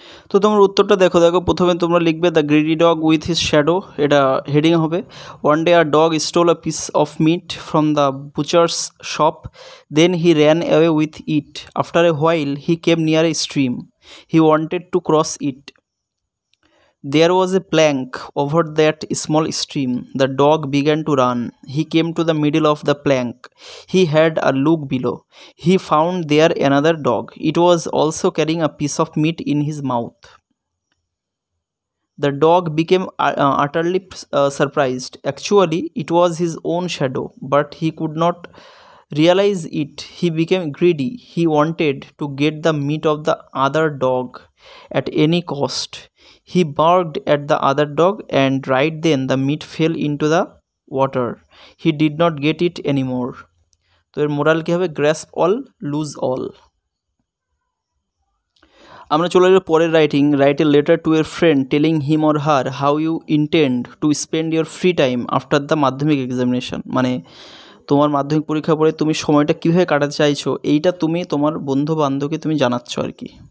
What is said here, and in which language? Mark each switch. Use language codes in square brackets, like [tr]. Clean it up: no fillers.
[bn] তো তোমার উত্তরটা দেখো, প্রথমে তোমরা লিখবে [en] the greedy dog with his shadow, [bn] এটা হেডিং হবে। [en] One day a dog stole a piece of meat from the butcher's shop, then he ran away with it. After a while he came near a stream, he wanted to cross it. There was a plank over that small stream. The dog began to run. He came to the middle of the plank. He had a look below. He found there another dog. It was also carrying a piece of meat in his mouth. The dog became utterly surprised. Actually, it was his own shadow, but he could not realize it. He became greedy. He wanted to get the meat of the other dog at any cost. He barked at the other dog, and right then the meat fell into the water. He did not get it anymore. [bn] তো এর moral কী হবে, [en] Grasp all lose all. [bn] আমরা চলে যাবো পরের writing, [en] Write a letter to your friend telling him or her how you intend to spend your free time after the Madhyamik examination. [bn] মানে তোমার মাধ্যমিক পরীক্ষার পরে তুমি সময়টা কীভাবে কাটাতে চাইছো, এইটা তুমি তোমার বন্ধু বান্ধবকে তুমি জানাচ্ছ আর কি।